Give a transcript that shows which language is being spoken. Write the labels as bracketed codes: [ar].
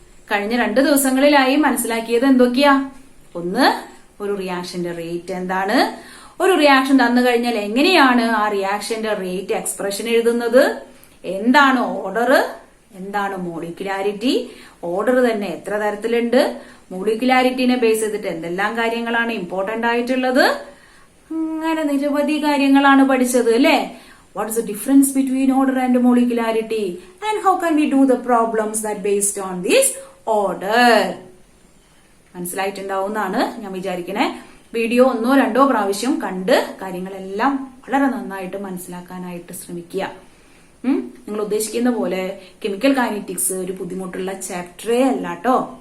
[ml] കഴിഞ്ഞ 2 ദിവസങ്ങളിലായി മനസ്സിലാക്കിയത് എന്തൊക്കെയാ? ഒന്ന്, ഒരു റിയാക്ഷന്റെ റേറ്റ് എന്താണ്, ഒരു റിയാക്ഷൻ തന്നു കഴിഞ്ഞാൽ എങ്ങനെയാണ് ആ റിയാക്ഷന്റെ റേറ്റ് എക്സ്പ്രഷൻ എഴുതുന്നത്, എന്താണ് ഓർഡർ, എന്താണ് മോളിക്കുലാരിറ്റി, ഓർഡർ തന്നെ എത്ര തരത്തിലുണ്ട്, മോളിക്കുലാരിറ്റിനെ ബേസ് ചെയ്തിട്ട് എന്തെല്ലാം കാര്യങ്ങളാണ് ഇമ്പോർട്ടന്റ് ആയിട്ടുള്ളത്, അങ്ങനെ നിരവധി കാര്യങ്ങളാണ് പഠിച്ചത് അല്ലേ? [en] What is the difference between order and molecularity, and how can we do the problems that based on this order? [ml] മനസ്സിലായിട്ടുണ്ടാവുമെന്നാണ് ഞാൻ വിചാരിക്കണേ. വീഡിയോ 1-2 പ്രാവശ്യം കണ്ട് കാര്യങ്ങളെല്ലാം വളരെ നന്നായിട്ട് മനസ്സിലാക്കാനായിട്ട് ശ്രമിക്കുക. നിങ്ങൾ ഉദ്ദേശിക്കുന്ന പോലെ കെമിക്കൽ കൈനറ്റിക്സ് ഒരു ബുദ്ധിമുട്ടുള്ള ചാപ്റ്ററേ അല്ല കേട്ടോ.